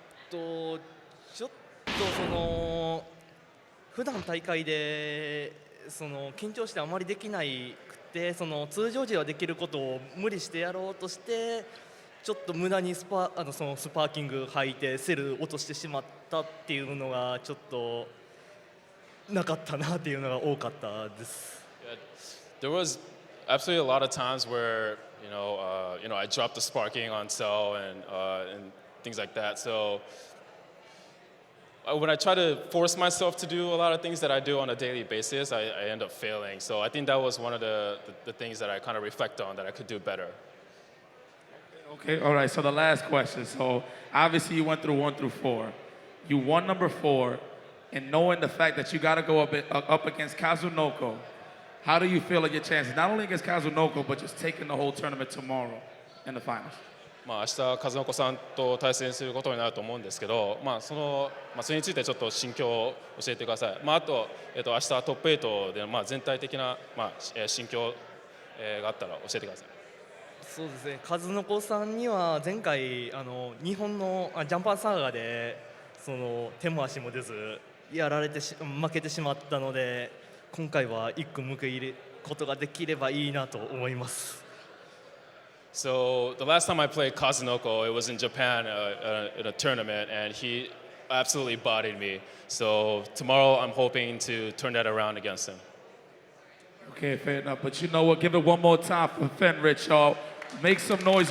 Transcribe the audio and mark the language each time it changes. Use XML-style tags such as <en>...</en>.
<ja>ちょっとその普段大会でその緊張してあまりできないくて、その通常時はできることを無理してやろうとして、ちょっと無駄にそのスパーキング履いてセル落としてしまったっていうのがちょっとなかったなっていうのが多かったです。</ja> <en>There was absolutely a lot of times where I dropped the sparking on Cell and things like that. So when I try to force myself to do a lot of things that I do on a daily basis, I end up failing. So I think that was one of the things that I kind of reflect on that I could do better. Okay, all right, so the last question. So obviously you went through 1 through 4. You won number 4, and knowing the fact that you got to go up against Kazunoko, how do you feel like your chances, not only against Kazunoko, but just taking the whole tournament tomorrow in the finals?</en> <ja>明日風の子さんと対戦することになると思うんですけど、それについてちょっと心境を教えてください。あと、明日トップ8で、全体的な、心境、があったら教えてください。そうですね、風の子さんには前回日本のジャンパーサーガでその手も足も出ずやられて負けてしまったので、今回は一個報いることができればいいなと思います。</ja> <en>So the last time I played Kazunoko, it was in Japan in a tournament, and he absolutely bodied me. So tomorrow I'm hoping to turn that around against him. Okay, fair enough. But you know what? Give it one more time for Fenrich, y'all. Make some noise.</en>